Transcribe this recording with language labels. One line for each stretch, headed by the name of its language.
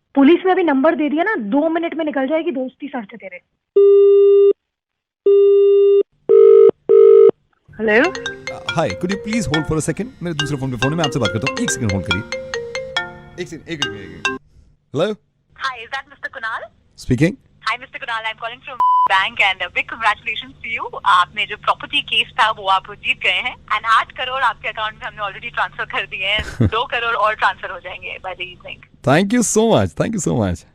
Hindi: Police में अभी number दे दिया ना, 2 मिनट में निकल जाएगी दोस्ती सर से तेरे।
English: Hello.
Hindi: Hi,
English: Could you please hold for a second?
Hindi: मेरे दूसरे फोन पे फोन है, मैं आपसे बात करता हूँ, एक सेकंड होल्ड करिए। एक सेकंड, एक hello.
English: Hi, is that Mr. Kunal? Speaking. Hi, Mr. Kunal. I'm calling from bank and big congratulations to you.
Hindi: आपने जो प्रॉपर्टी केस था वो आप जीत गए हैं and 8 करोड़ आपके अकाउंट में हमने ऑलरेडी ट्रांसफर कर दिए हैं। 2 करोड़ और ट्रांसफर हो जाएंगे
English: by the evening. Thank you so much, thank you so much.